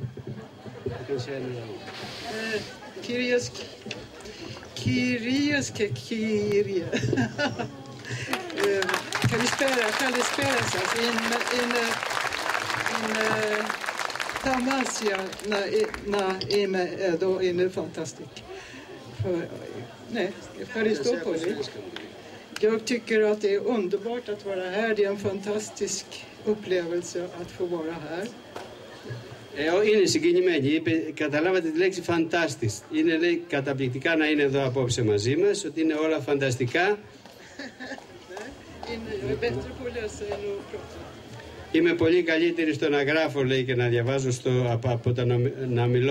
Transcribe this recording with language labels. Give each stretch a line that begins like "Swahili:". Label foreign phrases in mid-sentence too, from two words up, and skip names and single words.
Greek: Κυρίες και κύριοι, καλησπέρα σας. Είναι θαυμάσια να είμαι εδώ, είναι fantastiskt. Ευχαριστώ πολύ.
Swedish: Jag tycker att det är underbart att vara här. Det är en fantastisk upplevelse att få vara här.
Greek: Είναι συγκινημένη. Είπε, καταλάβατε τη λέξη fantastic. Είναι λέει, καταπληκτικά να είναι εδώ απόψε μαζί μας, ότι είναι όλα φανταστικά. Είμαι πολύ καλύτερη στο να γράφω, λέει, και να διαβάζω από το να μιλώ.